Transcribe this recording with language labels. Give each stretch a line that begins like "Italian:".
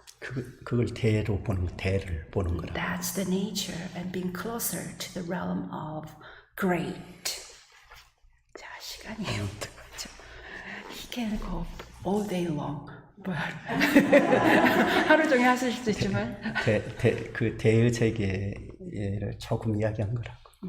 Korean: 그걸 대로 보는 거, 대를 보는 거라.
English: That's the nature and being closer to the realm of great.
Korean: 자, 시간이 어떡하죠?
English: He can go all day long, but
Korean: 하루 종일 하실 수도 있지만 그 대의 세계를 조금 이야기한 거라고.